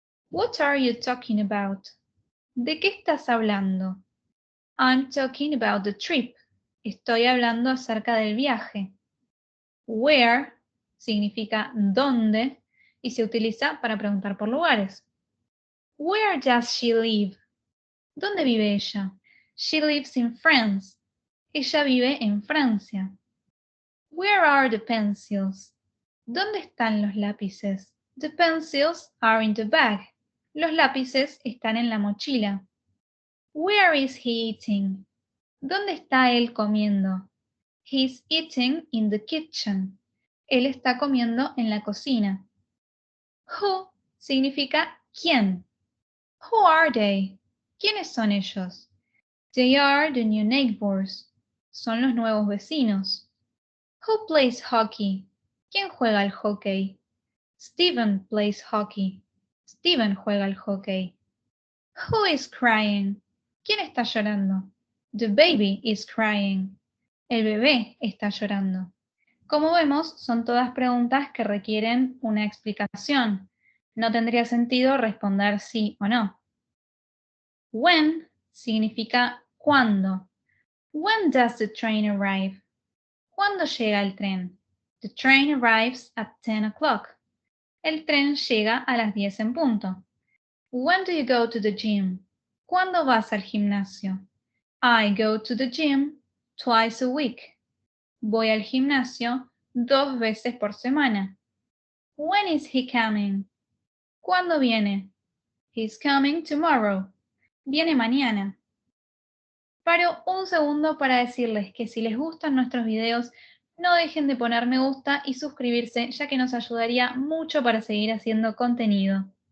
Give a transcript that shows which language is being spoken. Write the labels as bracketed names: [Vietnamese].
[English] What are you talking about? [Spanish] ¿De qué estás hablando? [English] I'm talking about the trip. [Spanish] Estoy hablando acerca del viaje. Where significa dónde y se utiliza para preguntar por lugares. [English] Where does she live? [Spanish] ¿Dónde vive ella? [English] She lives in France. [Spanish] Ella vive en Francia. [English] Where are the pencils? [Spanish] ¿Dónde están los lápices? [English] The pencils are in the bag. [Spanish] Los lápices están en la mochila. [English] Where is he eating? [Spanish] ¿Dónde está él comiendo? [English] He's eating in the kitchen. [Spanish] Él está comiendo en la cocina. Who significa quién. [English] Who are they? [Spanish] ¿Quiénes son ellos? [English] They are the new neighbors. [Spanish] Son los nuevos vecinos. [English] Who plays hockey? [Spanish] ¿Quién juega al hockey? [English] Steven plays hockey. [Spanish] Steven juega al hockey. [English] Who is crying? [Spanish] ¿Quién está llorando? [English] The baby is crying. [Spanish] El bebé está llorando. Como vemos, son todas preguntas que requieren una explicación. No tendría sentido responder sí o no. When significa cuándo. [English] When does the train arrive? [Spanish] ¿Cuándo llega el tren? [English] The train arrives at 10 o'clock. [Spanish] El tren llega a las 10 en punto. [English] When do you go to the gym? [Spanish] ¿Cuándo vas al gimnasio? [English] I go to the gym twice a week. [Spanish] Voy al gimnasio 2 veces por semana. [English] When is he coming? [Spanish] ¿Cuándo viene? [English] He's coming tomorrow. [Spanish] Viene mañana. Paro un segundo para decirles que si les gustan nuestros videos, no dejen de poner me gusta y suscribirse, ya que nos ayudaría mucho para seguir haciendo contenido.